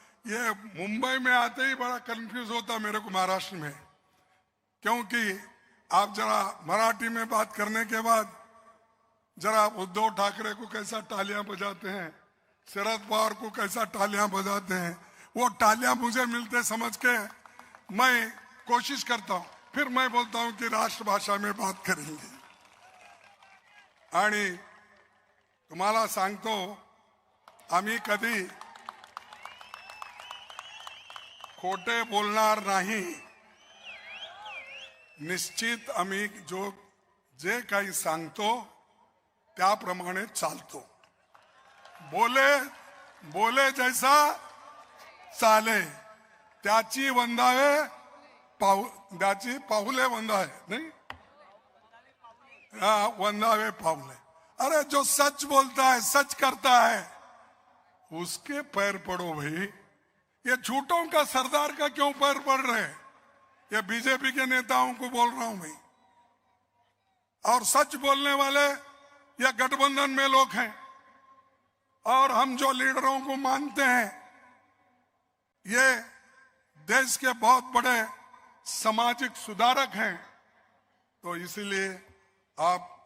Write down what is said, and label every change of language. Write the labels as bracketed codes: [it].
[hi] ये मुंबई में आते ही बड़ा कंफ्यूज होता मेरे को महाराष्ट्र में, क्योंकि आप जरा मराठी में बात करने के बाद जरा उद्धव ठाकरे को कैसा तालियां बजाते हैं, शरद पवार को कैसा तालियां बजाते हैं, वो तालियां मुझे मिलते समझ के मैं कोशिश करता हूं, फिर मैं बोलता हूं कि राष्ट्रभाषा में बात करेंगे। [mr] आणि तुम्हाला सांगतो, आम्ही कधी खोटे बोलणार नाही। निश्चित आम्ही जे काही सांगतो त्याप्रमाणे चालतो। बोले जैसा चाले त्याची वंदावे त्याची पाहुले वंदावे, नहीं वंदावे पाहुले। [hi] अरे जो सच बोलता है, सच करता है, उसके पैर पड़ो भाई। ये झूठों का सरदार का क्यों पैर पड़ रहे हैं? ये बीजेपी के नेताओं को बोल रहा हूं मैं। और सच बोलने वाले या गठबंधन में लोग हैं, और हम जो लीडरों को मानते हैं, ये देश के बहुत बड़े सामाजिक सुधारक हैं। तो इसलिए आप